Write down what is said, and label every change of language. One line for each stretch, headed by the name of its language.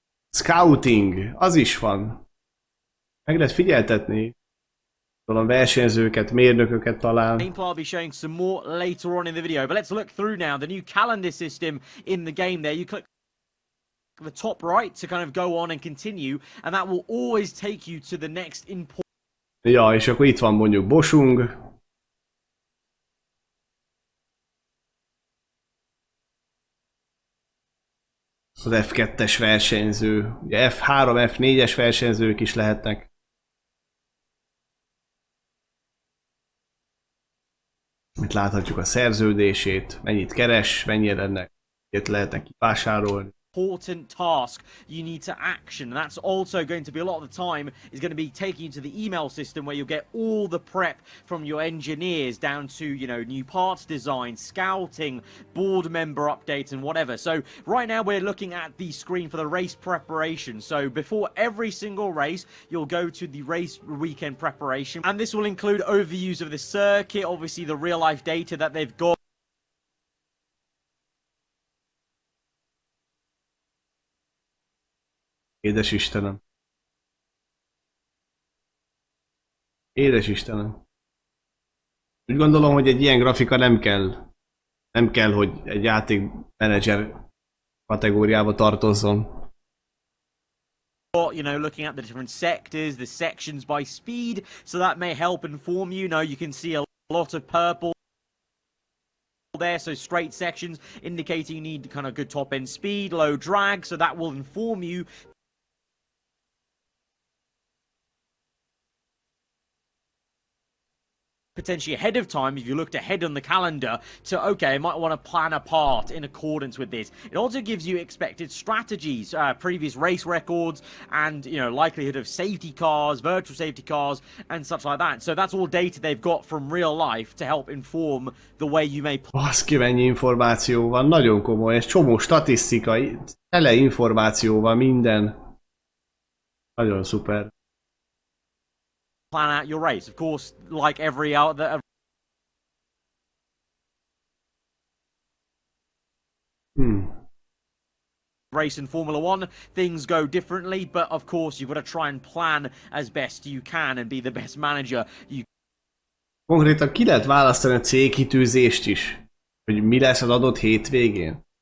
Hungarian: Scouting, az is van. Meg lehet figyeltetni. A versenyzőket, mérnököket talán.
English: I'll be showing some more later on in the video, but let's look through now the new calendar system in the game there. You click the top right to kind of go on and continue, and that will always take you to the next important.
Hungarian: Ja, és akkor itt van mondjuk Bosung. Az F2-es versenyző, ugye F3, F4-es versenyzők is lehetnek. Itt láthatjuk a szerződését, mennyit keres, mennyire lehetnek kivásárolni.
English: important task you need to action. And that's also going to be a lot of the time is going to be taking you to the email system where you'll get all the prep from your engineers down to, you know, new parts design, scouting, board member updates and whatever. So right now we're looking at the screen for the race preparation. So before every single race, you'll go to the race weekend preparation, and this will include overviews of the circuit, obviously the real life data that they've got.
Hungarian: Édes Istenem. Édes Istenem. Úgy gondolom, hogy egy ilyen grafika nem kell. Nem kell, hogy egy játékmenedzser kategóriába tartozzon.
English: You know, looking at the different sectors, the sections by speed, so that may help inform you. You know, you can see a lot of purple there, so straight sections indicating you need kind of good top end speed, low drag, so that will inform you potentially ahead of time if you looked ahead on the calendar to, okay, I might want to plan a part in accordance with this. It also gives you expected strategies, previous race records, and, you know, likelihood of safety cars, virtual safety cars, and such like that. So that's all data they've got from real life to help inform the way you may...
Hungarian: Baszki, mennyi információ van, nagyon komoly, és csomó statisztika, tele információval, minden. Nagyon szuper.
English: Plan out your race. Of course, like every other race in Formula One, things go differently, but of course you've got to try and plan as best you can and be the best manager you.
Hungarian: Konkrétan ki lehet választani a célkitűzést is, hogy mi lesz az adott hétvégén.